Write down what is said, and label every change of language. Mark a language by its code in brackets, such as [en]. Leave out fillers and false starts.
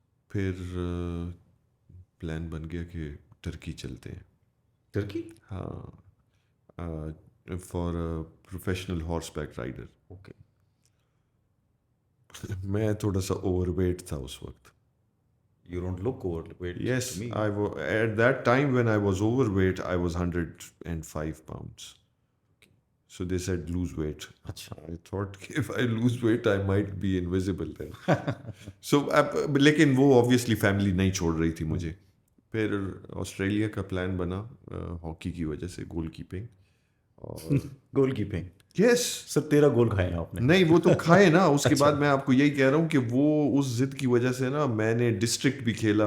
[ur] پھر پلان بن گیا کہ ٹرکی چلتے ہیں. ٹرکی؟ ہاں, [en] For professional horseback rider. Okay. [ur] میں تھوڑا سا اوور ویٹ تھا اس وقت. [en] You don't look overweight. Yes, to me. at that time when I was overweight, I was 105 pounds. So they said lose weight. [ur] Achha. [en] I thought if I lose weight, I might be invisible then. [ur] So لیکن وہ obviously family نہیں چھوڑ رہی تھی مجھے. پھر Australia کا plan بنا ہاکی کی وجہ سے, گول کیپنگ. اور گول کیپنگ, [en] yes [ur] سر 13 گول کھائے ہیں آپ نے. نہیں, وہ تو کھائے نا. اس کے بعد میں آپ کو یہی کہہ رہا ہوں کہ وہ اس ضد کی وجہ سے نا, میں نے ڈسٹرکٹ بھی کھیلا.